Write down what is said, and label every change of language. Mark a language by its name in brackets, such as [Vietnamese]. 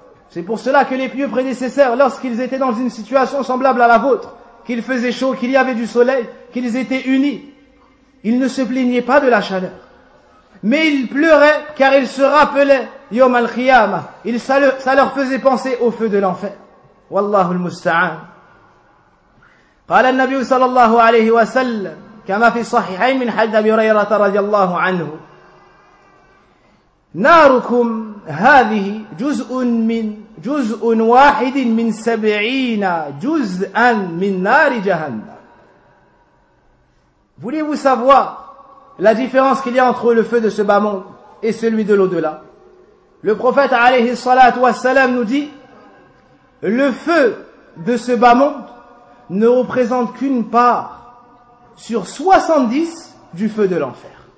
[French] C'est pour cela que les pieux prédécesseurs, lorsqu'ils étaient dans une situation semblable à la vôtre, qu'il faisait chaud, qu'il y avait du soleil, qu'ils étaient unis, ils ne se plaignaient pas de la chaleur. Mais ils pleuraient car ils se rappelaient Yom al-Qiyamah. Ça leur faisait penser au feu de l'enfer. [Arabic] Wallahu al-musta'an. قال النبي صلى الله عليه وسلم كما في صحيحين من حديث أبي هريرة رضي الله عنه ناركم هذه جزء واحد من 70 جزءا من نار جهنم. [French] Voulez-vous savoir la différence qu'il y a entre le feu de ce bas monde et celui de l'au-delà? Le prophète alayhi salatu wassalam nous dit, le feu de ce bas monde ne représente qu'une part sur 70 du feu de l'enfer.